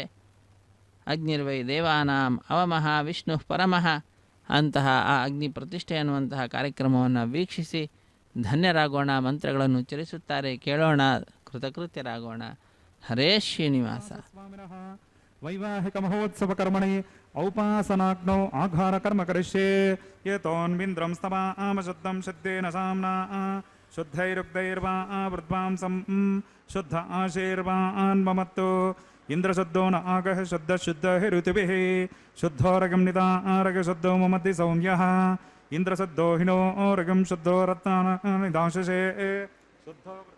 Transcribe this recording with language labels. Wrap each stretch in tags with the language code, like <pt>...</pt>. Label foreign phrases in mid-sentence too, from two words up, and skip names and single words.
<sa>ಅಗ್ನಿರ್ವೈ ದೇವಾನಾಂ ಅವಮಃ ವಿಷ್ಣು ಪರಮಃ</sa> <kn>ಅಂತಹ ಆ ಅಗ್ನಿ ಪ್ರತಿಷ್ಠೆ ಅನ್ನುವಂತಹ ಕಾರ್ಯಕ್ರಮವನ್ನು ವೀಕ್ಷಿಸಿ ಧನ್ಯರಾಗೋಣ. ಮಂತ್ರಗಳನ್ನು ಉಚ್ಚರಿಸುತ್ತಾರೆ, ಕೇಳೋಣ, ಕೃತಕೃತ್ಯರಾಗೋಣ. ಹರೇ ಶ್ರೀನಿವಾಸ.</kn> <sa>ವೈವಾಹಿಕ ಮಹೋತ್ಸವ ಕರ್ಮಣಿ ಔಪಾಸನಾಗ್ನೋ ಆಘಾರ ಕರ್ಮ ಕರಿಷ್ಯೆ ಯತೋನ್ವಿಂದ್ರಂ ಸ್ತವಾ ಆಮಶುದ್ಧಂ ಶುದ್ಧೇನ ಸಾಮ್ನಾ ಶುದ್ಧೈರುಗ್ಧೈರ್ವಾ ವೃದ್ವಾಂಸಂ ಶುದ್ಧ ಆಶೀರ್ವಾನ್ ಮಮತ್ತು ಇಂದ್ರಶುದ್ಧೋ ನ ಆಗಹ ಶುದ್ಧ ಶುದ್ಧ ಋತುಭಿಃ ಶುದ್ಧೋರಗಂ ನಿದಾರಗ ಶುದ್ಧೋ ಮಮತಿ ಸೌಮ್ಯಃ ಇಂದ್ರಶುದ್ಧೋ ಹಿನೋ ರಗಂ ಶುದ್ಧೋ ರತ್ನಾನಿದಾಶಸೇ ಶುದ್ಧೋ</sa>